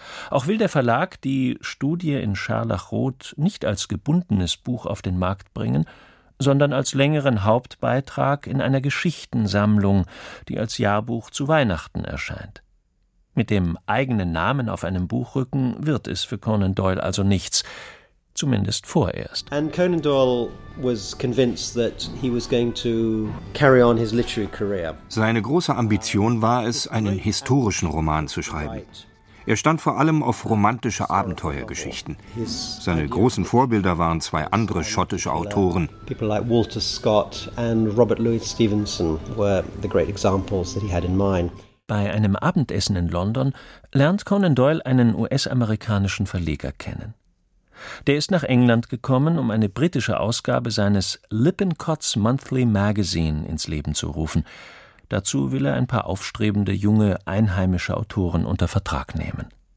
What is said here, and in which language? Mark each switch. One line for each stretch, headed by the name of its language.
German: Auch will der Verlag die Studie in Scharlachrot nicht als gebundenes Buch auf den Markt bringen, sondern als längeren Hauptbeitrag in einer Geschichtensammlung, die als Jahrbuch zu Weihnachten erscheint. Mit dem eigenen Namen auf einem Buchrücken wird es für Conan Doyle also nichts, zumindest vorerst.
English: And Conan Doyle was convinced that he was going to carry on his literary career.
German: Seine große Ambition war es, einen historischen Roman zu schreiben. Er stand vor allem auf romantische Abenteuergeschichten. Seine großen Vorbilder waren 2 andere schottische Autoren.
English: People like Walter Scott and Robert Louis Stevenson were the great examples that he had in mind.
German: Bei einem Abendessen in London lernt Conan Doyle einen US-amerikanischen Verleger kennen. Der ist nach England gekommen, um eine britische Ausgabe seines Lippincott's Monthly Magazine ins Leben zu rufen. Dazu will er ein paar aufstrebende junge einheimische Autoren unter Vertrag nehmen.